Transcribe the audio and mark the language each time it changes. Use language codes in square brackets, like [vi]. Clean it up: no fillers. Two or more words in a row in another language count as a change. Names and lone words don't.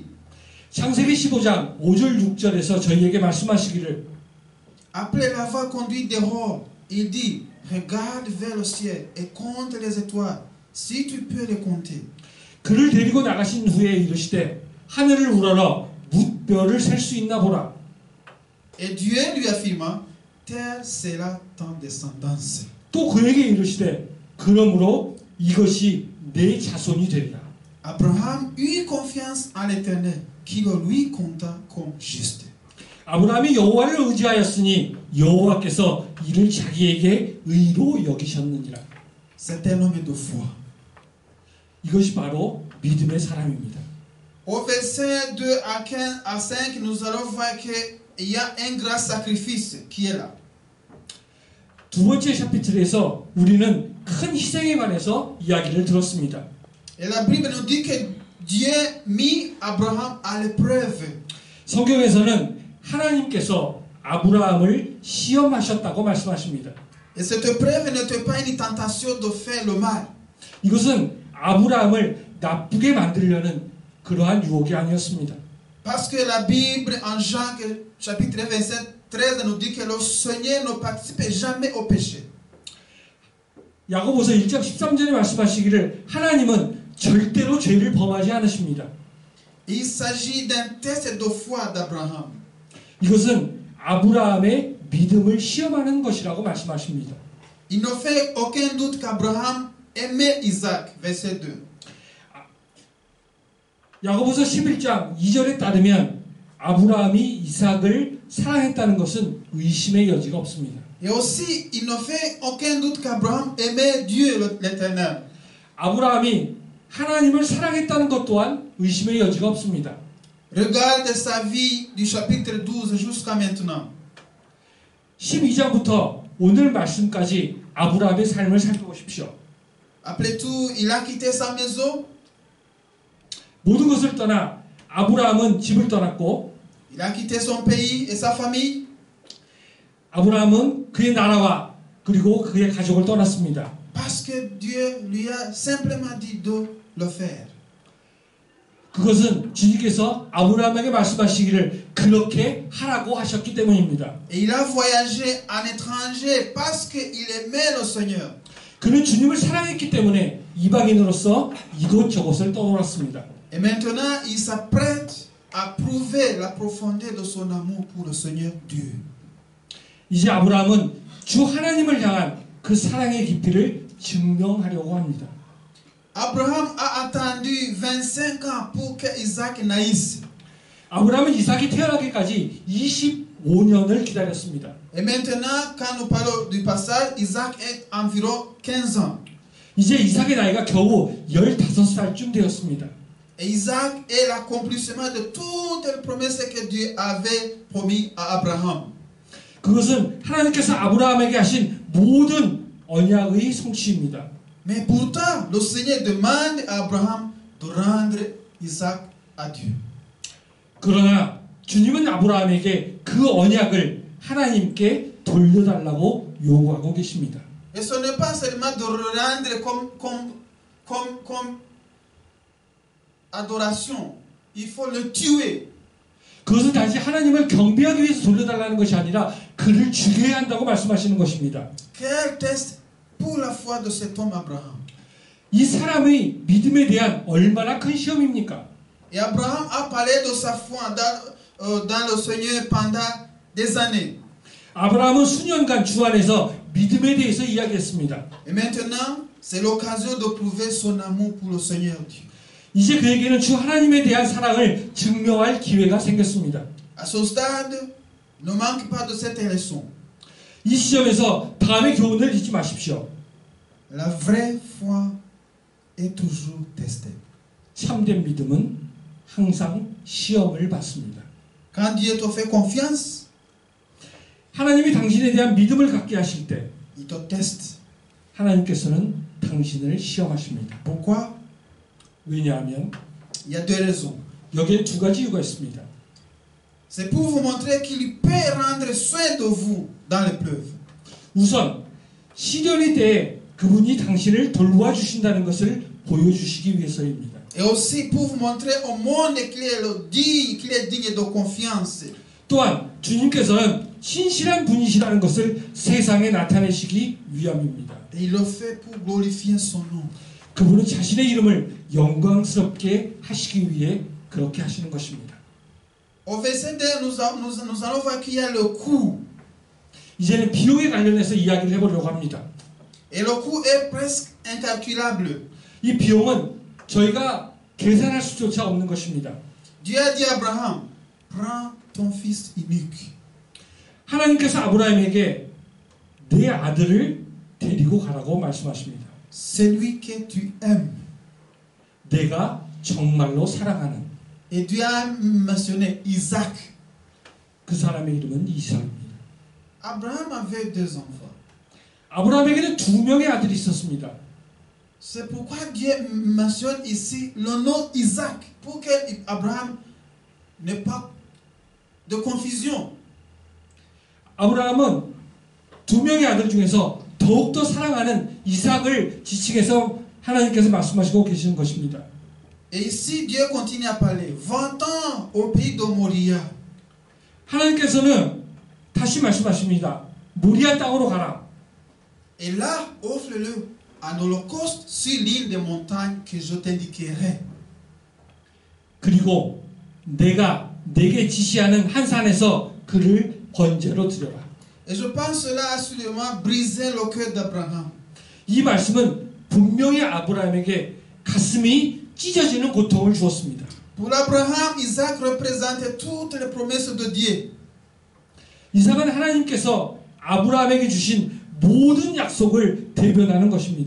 [ko] 창세기 15장 5절 6절에서 저희에게 말씀하시기를 [fr] après l'avoir conduit dehors, il dit regarde vers le ciel et compte les étoiles si tu peux les compter. [ko] 그를 데리고 나가신 후에 이르시되 하늘을 우러러 뭇별을 셀 수 있나 보라. [fr] Et Dieu lui affirma telle sera ton descendance. [ko] 또 그에게 이르시되 그러므로 이것이 내 자손이 되리라. [fr] Abraham eut confiance en l'Éternel qui le lui compta comme juste. [ko] 아브라함이 여호와를 의지하였으니 여호와께서 이를 자기에게 의로 여기셨느니라. [fr] C'est un homme de foi. [ko] 이것이 바로 믿음의 사람입니다. [fr] Au verset 2 à 5, nous allons voir qu'il y a un grand sacrifice qui est là. [ko] 두 번째 샤피틀에서 우리는 큰 희생에 관해서 이야기를 들었습니다. [fr] Et la Bible nous dit que Dieu mit Abraham à l'épreuve. [ko] 성경에서는 하나님께서 아브라함을 시험하셨다고 말씀하십니다. [fr] Et cette épreuve n'était pas une tentation de faire le mal. [ko] 이것은 아브라함을 나쁘게 만들려는 그러한 유혹이 아니었습니다. [fr] Parce que la Bible en Jean chapitre 1 verset 13 nous dit que le Seigneur ne participe jamais au péché. [ko] 야고보서 1장 13절에 말씀하시기를 하나님은 절대로 죄를 범하지 않으십니다. [fr] Il s'agit d'un test de foi d'Abraham. [ko] 이것은 아브라함의 믿음을 시험하는 것이라고 말씀하십니다. [fr] Il ne fait aucun doute qu'Abraham aimait Isaac, verset 2. [ko] 야고보서 11장 2절에 따르면 아브라함이 이삭을 사랑했다는 것은 의심의 여지가 없습니다. [fr] Et aussi, il ne fait aucun doute qu'Abraham aimait Dieu l'Éternel. [ko] 아브라함이 하나님을 사랑했다는 것 또한 의심의 여지가 없습니다. [fr] Regarde sa vie du chapitre 12 jusqu'à maintenant. [ko] 12장부터 오늘 말씀까지 아브라함의 삶을 살펴보십시오. [fr] Après tout, il a quitté sa maison. [ko] 모든 것을 떠나 아브라함은 집을 떠났고 [fr] Il a quitté son pays et sa famille. [ko] 아브라함은 그의 나라와 그리고 그의 가족을 떠났습니다. [fr] Parce que Dieu lui a simplement dit de le faire. [ko] 그것은 주님께서 아브라함에게 말씀하시기를 그렇게 하라고 하셨기 때문입니다. [fr] Et il a voyagé en étranger parce qu'il aimait le Seigneur. [ko] 그는 주님을 사랑했기 때문에 이방인으로서 이곳저곳을 떠돌았습니다. [fr] Et maintenant, il s'apprête à prouver la profondeur de son amour pour le Seigneur Dieu. [ko] 이제 아브라함은 주 하나님을 향한 그 사랑의 깊이를 증명하려고 합니다. [fr] Abraham a attendu 25 ans pour que Isaac naisse. [ko] 아브라함은 이삭이 태어나기까지 25년을 기다렸습니다. [fr] Et maintenant, quand nous parlons du passage, Isaac est environ 15 ans. [ko] 이제 이삭의 나이가 겨우 15살쯤 되었습니다. [fr] Et Isaac est l'accomplissement de toutes les promesses que Dieu avait promis à Abraham. [ko] 그것은 하나님께서 아브라함에게 하신 모든 언약의 성취입니다. [fr] Mais pourtant, le Seigneur demande à Abraham de rendre Isaac à Dieu. [ko] 그러나 주님은 아브라함에게 그 언약을 하나님께 돌려달라고 요구하고 계십니다. [fr] Et ce n'est pas seulement de le rendre comme adoration. Il faut le tuer. [ko] 그것은 단지 하나님을 경배하기 위해서 돌려달라는 것이 아니라 그를 죽여야 한다고 말씀하시는 것입니다. [fr] Quel test pour la foi de cet homme Abraham. [ko] 이 사람의 믿음에 대한 얼마나 큰 시험입니까? [fr] Et Abraham a parlé de sa foi dans le Seigneur pendant des années. [ko] 아브라함은 수년간 주 안에서 믿음에 대해서 이야기했습니다. [fr] Et maintenant, c'est l'occasion de prouver son amour pour le Seigneur Dieu. [ko] 이제 그에게는 주 하나님에 대한 사랑을 증명할 기회가 생겼습니다. [fr] À ce stade, ne manque pas de cette leçon. [ko] 이 시점에서 다음의 교훈을 잊지 마십시오. [fr] La vraie foi est toujours testée. [ko] 참된 믿음은 항상 시험을 받습니다. [fr] Quand Dieu te fait confiance, [ko] 하나님이 당신에 대한 믿음을 갖게 하실 때 [fr] il te teste. [ko] 하나님께서는 당신을 시험하십니다. [fr] Pourquoi? [ko] 왜냐하면 [fr] Il y a deux raisons. [ko] 여기에 두 가지 이유가 있습니다. [fr] C'est pour vous montrer qu'il peut rendre soin de vous dans l'épreuve. [ko] 우선 시련의 때에 그분이 당신을 돌보아주신다는 것을 보여주시기 위해서입니다. [fr] Et aussi pour vous montrer au monde qu'il est digne de confiance. [ko] 또한 주님께서는 신실한 분이시라는 것을 세상에 나타내시기 위함입니다. [fr] Et il le fait pour glorifier son nom. [ko] 그분은 자신의 이름을 영광스럽게 하시기 위해 그렇게 하시는 것입니다. [fr] Au verset 2, nous allons voir qu'il y a le coût. [ko] 이제는 비용에 관련해서 이야기를 해보려고 합니다. [fr] Et le coût est presque incalculable. [ko] 이 비용은 저희가 계산할 수조차 없는 것입니다. [fr] Dieu a dit à Abraham, prends ton fils unique. [ko] 하나님께서 아브라함에게 내 아들을 데리고 가라고 말씀하십니다. [fr] Celui que tu aimes. [ko] 내가 정말로 사랑하는. [fr] Et Dieu a mentionné Isaac. [ko] 그 사람의 이름은 이삭입니다. [fr] Abraham avait deux enfants. [ko] 아브라함에게는 두 명의 아들이 있었습니다. [fr] C'est pourquoi Dieu mentionne ici le nom Isaac, pour que Abraham n'ait pas de confusion. [ko] 아브라함은 두 명의 아들 중에서 더욱더 사랑하는 이삭을 지칭해서 하나님께서 말씀하시고 계시는 것입니다. [fr] Et ici, Dieu continue à parler. 20 ans au pays de Moria. [ko] 하나님께서는 다시 말씀하십니다. 모리아 땅으로 가라. [fr] Et là, offre-le un holocauste sur l'île des montagnes que je t'indiquerai. [ko] 그리고 내가 내게 지시하는 한 산에서 그를 번제로 드려라. [fr] Et je pense cela a sûrement brisé le cœur d'Abraham. [ko] 이 말씀은 분명히 아브라함에게 가슴이 찢어지는 고통을 주었습니다. [fr] Pour Abraham, Isaac représentait toutes les promesses de Dieu. [ko] 이삭은 하나님께서 아브라함에게 주신 모든 약속을 대변하는 것입니다.